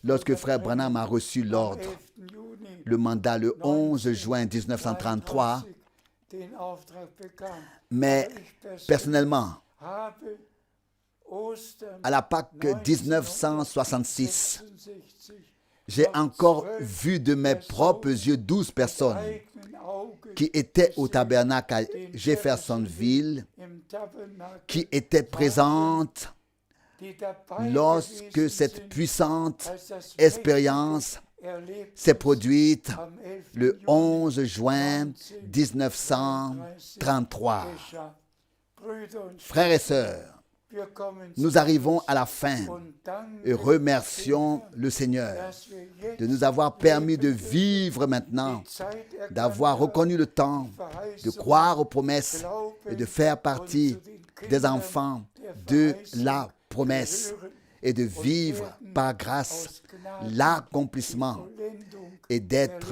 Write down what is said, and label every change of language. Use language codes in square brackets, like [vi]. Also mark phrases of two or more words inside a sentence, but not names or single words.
[fr] lorsque [de] Bruder [fr] Frère Branham a reçu [de] am [fr] l'ordre, [de] 11. Juni [fr] le mandat le 11 juin 1933, [de] den Auftrag bekam. [fr] mais [de] Aber ich persönlich [fr] personnellement, [de] habe Ostern [fr] à la Pâque 1966, [de] 1966 [fr] j'ai encore vu de mes propres yeux 12 personnes [de] eigenen Augen [fr] qui étaient au tabernacle à Jeffersonville, [de] im Tabernakel, [fr] qui étaient présentes [de] die dabei [fr] lorsque [de] gewesen [fr] cette [de] sind, [fr] puissante [de] als das [fr] expérience [de] erlebt [fr] s'est produite [de] am 11. [fr] le [de] Juni [fr] 11 juin 1933. [de] geschah. Brüder und [fr] Frères et sœurs, nous arrivons à la fin et remercions le Seigneur de nous avoir permis de vivre maintenant, d'avoir reconnu le temps, de croire aux promesses et de faire partie des enfants de la promesse et de vivre par grâce l'accomplissement et de